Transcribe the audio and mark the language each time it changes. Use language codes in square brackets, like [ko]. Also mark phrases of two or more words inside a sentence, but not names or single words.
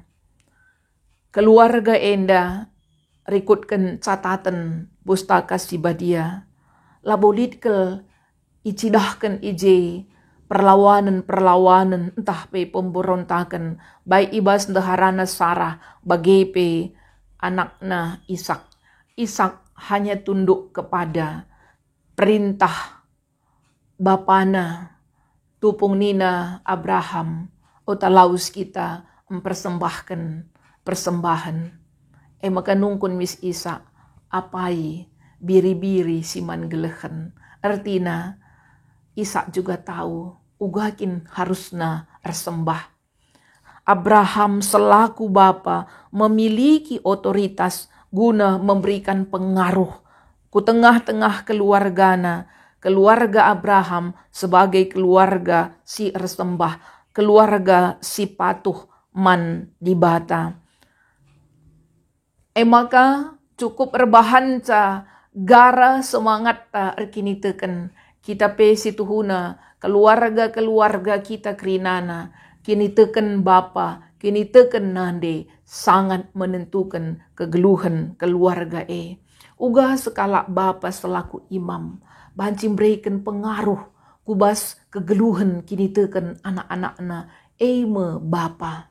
[btx] Keluarga enda rikutkan catatan pustaka sibadia. Labolit ke icidahkan ije perlawanan entah pe pemberontakan baik ibas ndeharana Sarah bagai pe anakna Ishak. [id] Ishak hanya tunduk kepada perintah bapana [btx] tupung nina Abraham. Otalaus kita [id] mempersembahkan persembahan. [btx] Maka nungkun mis Ishak apai biri-biri siman gelehen. Artina Ishak juga tahu ugakin harusna ersembah. [id] Abraham selaku bapa memiliki otoritas guna memberikan pengaruh ku tengah-tengah keluargana. Keluarga Abraham sebagai keluarga [btx] si ersembah, [id] keluarga [btx] si patuh man dibata. Maka cukup erbahanca gara semangat ta erkini teken kita pe situhuna keluarga kita kerinana kini teken bapa kini teken nande [id] sangat menentukan [btx] kegeluhan keluarga uga sekala bapa [id] selaku imam [btx] banci berikan pengaruh kubas kegeluhan kini teken anak-anakna me bapa.